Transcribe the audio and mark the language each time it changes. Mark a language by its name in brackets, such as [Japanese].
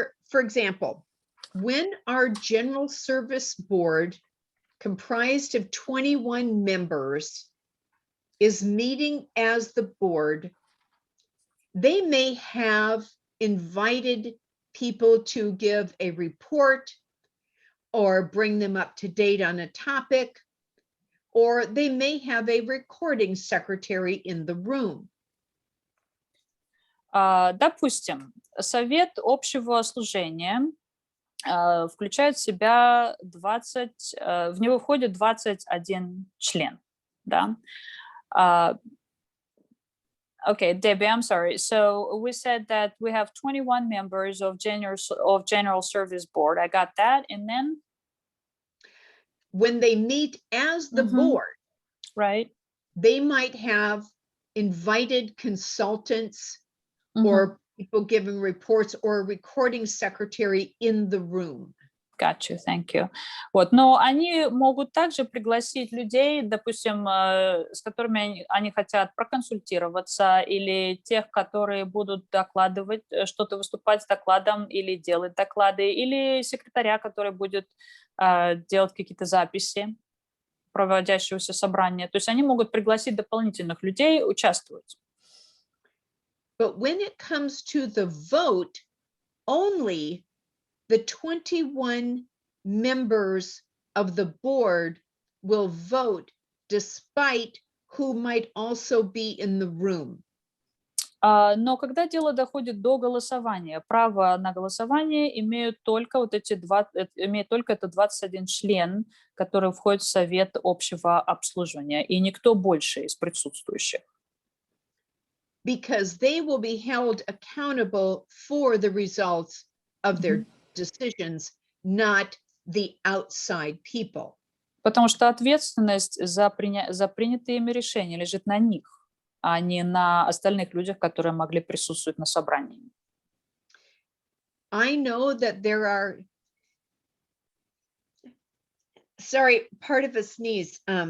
[English] For example, when our General Service Board, comprised of 21 members, is meeting as the board, they may have invited people to give a report or bring them up to date on a topic, or they may have a recording secretary in the room. [Russian] Допустим, Совет общего служения включает в себя 20, в него входит 21 член, да? [English] Okay, Debbie, I'm sorry. So we said that we have 21 members of General Service Board. I got that. And then? When they meet as the board, right, they might have invited consultants or people giving reports or a recording secretary in the room. Got you, thank you. [Russian] Вот, но они могут также пригласить людей, допустим, с которыми они хотят проконсультироваться, или тех, которые будут докладывать, что-то выступать с докладом или делать доклады, или секретаря, который будет делать какие-то записи проводящегося собрания. То есть они могут пригласить дополнительных людей участвовать. [English] But when it comes to the vote, only the 21 members of the board will vote, despite who might also be in the room. [Russian] Но когда дело доходит до голосования, право на голосование имеют только это 21 член, который входит в Совет общего обслуживания, и никто больше из присутствующих. [English] Because they will be held accountable for the results of their decisions, not the outside people. [Russian] Потому что ответственность за принятые ими решения лежит на них, а не на остальных людях, которые могли присутствовать на собрании. [English] I know that there are, sorry, part of a sneeze.